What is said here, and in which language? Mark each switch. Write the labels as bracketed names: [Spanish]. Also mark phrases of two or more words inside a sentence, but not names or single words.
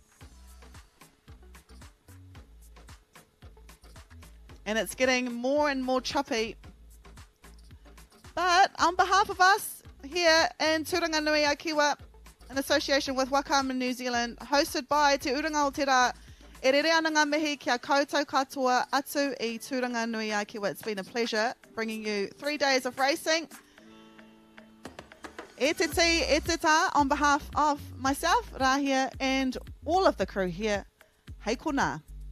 [English] And it's getting more and more choppy. But on behalf of us here in Turanganui-a-Kiwa, in association with Wakama New Zealand, hosted by Te Uranga Aotearoa, [Māori] e rere ana ngā mihi kia koutou katoa atu I Turanganui-a-Kiwa. [English] It's been a pleasure bringing you 3 days of racing. [Māori] E te ti, e te tā, [English] on behalf of myself, Rahia, and all of the crew here, [Māori] hei kona.